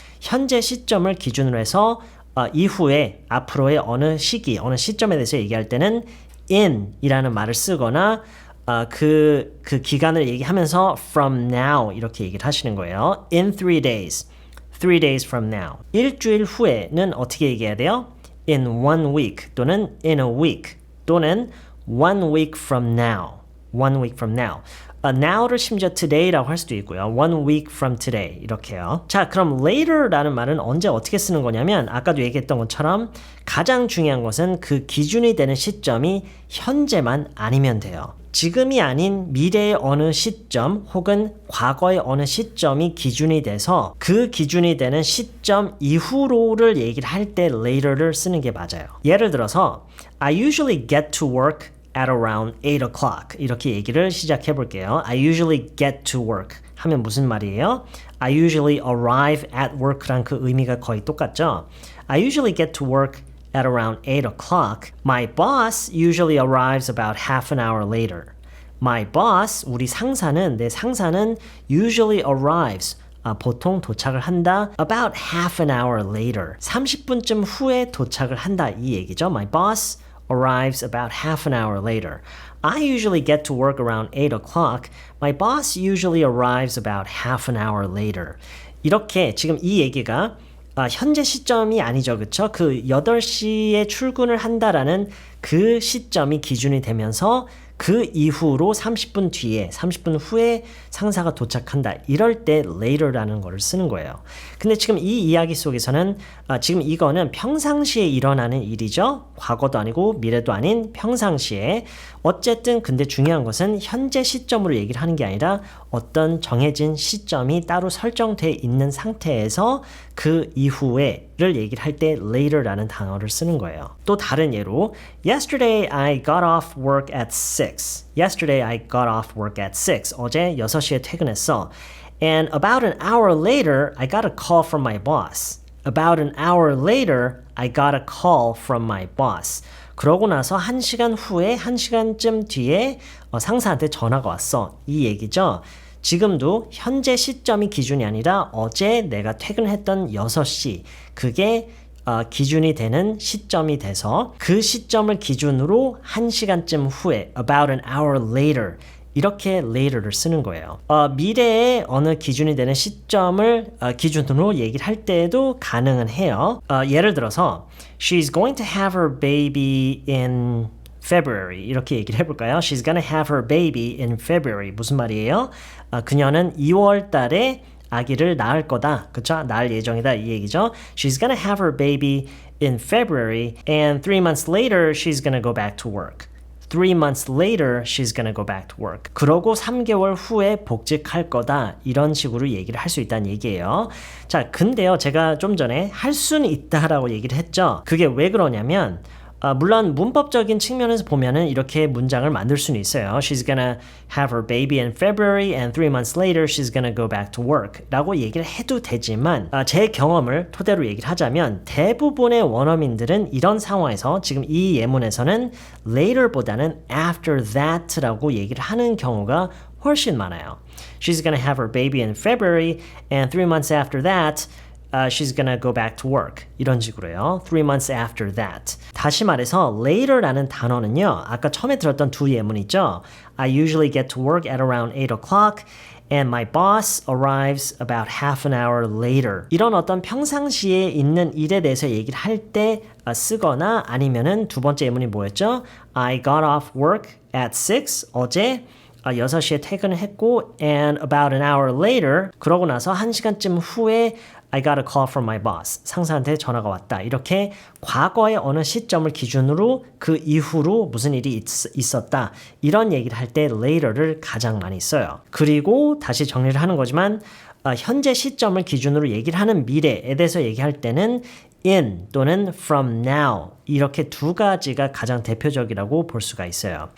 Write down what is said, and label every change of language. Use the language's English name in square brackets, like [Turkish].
[Korean] 현재 시점을 기준으로 해서 이후에 앞으로의 어느 시기, 어느 시점에 대해서 얘기할 때는 in 이라는 말을 쓰거나 그 기간을 얘기하면서 from now 이렇게 얘기를 하시는 거예요. [English] in 3 days. 3 days from now. 일주일 후에는 어떻게 얘기해야 돼요? in 1 week 또는 in a week 또는 1 week from now. 1 week from now. [Korean] now를 심지어 today라고 할 수도 있고요. [English] 1 week from today 이렇게요. [Korean] 자, 그럼 later라는 말은 언제 어떻게 쓰는 거냐면 아까도 얘기했던 것처럼 가장 중요한 것은 그 기준이 되는 시점이 현재만 아니면 돼요. 지금이 아닌 미래의 어느 시점 혹은 과거의 어느 시점이 기준이 돼서 그 기준이 되는 시점 이후로를 얘기를 할 때 later를 쓰는 게 맞아요. 예를 들어서 [English] I usually get to work at around 8 o'clock [Korean] 이렇게 얘기를 시작해 볼게요. [English] I usually get to work [Korean] 하면 무슨 말이에요? [English] I usually arrive at work란 [Korean] 그 의미가 거의 똑같죠? [English] I usually get to work at around 8 o'clock. My boss usually arrives about half an hour later. My boss, [Korean] 우리 상사는, 내 상사는 [English] usually arrives. [Korean] 보통 도착을 한다 [English] about half an hour later. [Korean] 30분쯤 후에 도착을 한다 이 얘기죠. [English] My boss arrives about half an hour later. I usually get to work around 8 o'clock. My boss usually arrives about half an hour later. [Korean] 이렇게 지금 이 얘기가 현재 시점이 아니죠. 그쵸? 그 8시에 출근을 한다라는 그 시점이 기준이 되면서 그 이후로 30분 뒤에, 30분 후에 상사가 도착한다. 이럴 때 later라는 거를 쓰는 거예요. 근데 지금 이 이야기 속에서는 지금 이거는 평상시에 일어나는 일이죠. 과거도 아니고 미래도 아닌 평상시에. 어쨌든 근데 중요한 것은 현재 시점으로 얘기를 하는 게 아니라 어떤 정해진 시점이 따로 설정되어 있는 상태에서 그 이후에를 얘기를 할 때 later라는 단어를 쓰는 거예요. 또 다른 예로 [English] Yesterday I got off work at 6. Yesterday I got off work at 6. [Korean] 어제 6시에 퇴근했어. [English] And about an hour later I got a call from my boss. About an hour later I got a call from my boss. [Korean] 그러고 나서 1시간 후에 1시간쯤 뒤에 상사한테 전화가 왔어. 이 얘기죠. 지금도 현재 시점이 기준이 아니라 어제 내가 퇴근했던 6시 그게 기준이 되는 시점이 돼서 그 시점을 기준으로 1시간쯤 후에 [English] about an hour later [Korean] 이렇게 later를 쓰는 거예요. 미래의 어느 기준이 되는 시점을 기준으로 얘기를 할 때도 가능은 해요. 예를 들어서 [English] She's going to have her baby in February [Korean] 이렇게 얘기를 해볼까요? [English] She's gonna have her baby in February [Korean] 무슨 말이에요? 그녀는 2월 달에 아기를 낳을 거다. 그쵸? 낳을 예정이다 이 얘기죠. [English] She's gonna have her baby in February and 3 months later she's gonna go back to work. 3 months later she's gonna go back to work. [Korean] 그러고 3개월 후에 복직할 거다. 이런 식으로 얘기를 할 수 있다는 얘기예요. 자, 근데요. 제가 좀 전에 할 수는 있다라고 얘기를 했죠. 그게 왜 그러냐면 물론 문법적인 측면에서 보면은 이렇게 문장을 만들 수는 있어요. [English] She's gonna have her baby in February and 3 months later she's gonna go back to work [Korean] 라고 얘기를 해도 되지만 제 경험을 토대로 얘기를 하자면 대부분의 원어민들은 이런 상황에서 지금 이 예문에서는 later보다는 after that 라고 얘기를 하는 경우가 훨씬 많아요. [English] She's gonna have her baby in February and 3 months after that she's gonna go back to work. [Korean] 이런 식으로요. [English] 3 months after that. [Korean] 다시 말해서 later라는 단어는요. 아까 처음에 들었던 두 예문 있죠. [English] I usually get to work at around 8 o'clock. And my boss arrives about half an hour later. [Korean] 이런 어떤 평상시에 있는 일에 대해서 얘기를 할 때 쓰거나 아니면은 두 번째 예문이 뭐였죠? [English] I got off work at 6. [Korean] 어제 6시에 퇴근을 했고 [English] and about an hour later [Korean] 그러고 나서 1시간쯤 후에 [English] I got a call from my boss. [Korean] 상사한테 전화가 왔다. 이렇게 과거의 어느 시점을 기준으로 그 이후로 무슨 일이 있었다. 이런 얘기를 할 때 later를 가장 많이 써요. 그리고 다시 정리를 하는 거지만 현재 시점을 기준으로 얘기를 하는 미래에 대해서 얘기할 때는 in 또는 from now 이렇게 두 가지가 가장 대표적이라고 볼 수가 있어요.